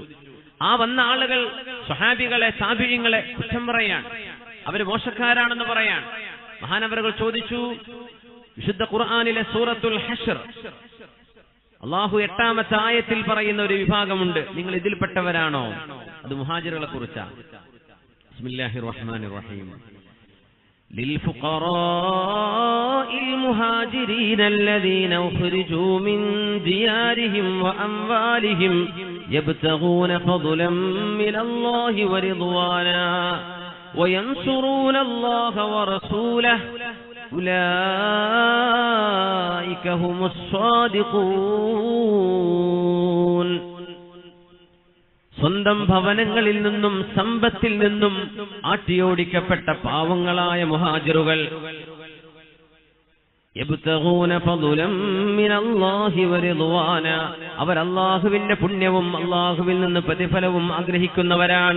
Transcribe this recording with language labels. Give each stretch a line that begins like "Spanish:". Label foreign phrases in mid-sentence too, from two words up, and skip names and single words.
Malayalam: ആ വന്ന ആളുകൾ സ്വഹാബികളെ താബിഈങ്ങളെ കുറ്റം പറയാൻ, അവര് മോശക്കാരാണെന്ന് പറയാൻ. മഹാനവറുകൾ ചോദിച്ചു, വിശുദ്ധ ഖുർആനിലെ സൂറത്തുൽ ഹശ്ർ അല്ലാഹു 8-ാമത്തെ ആയത്തിൽ പറയുന്ന ഒരു വിഭാഗമുണ്ട്, നിങ്ങൾ ഇതിൽപ്പെട്ടവരാണോ? അത് മുഹാജിറുകളെ കുറിച്ചാണ്.
Arabic: بسم الله الرحمن الرحيم. للفقراء المهاجرين الذين أخرجوا من ديارهم وأموالهم يبتغون فضلا من الله ورضوانا وينصرون الله ورسوله أولئك هم الصادقون.
Malayalam: സ്വന്തം ഭവനങ്ങളിൽ നിന്നും സമ്പത്തിൽ നിന്നും ആട്ടിയോടിക്കപ്പെട്ട പാവങ്ങളായ മുഹാജിറുകൾ
Arabic: يبتغون فضلا من الله ورضوانا,
Malayalam: അവർ അല്ലാഹുവിന്റെ പുണ്യവും അല്ലാഹുവിൽ നിന്ന് പ്രതിഫലവും ആഗ്രഹിക്കുന്നവരാണ്.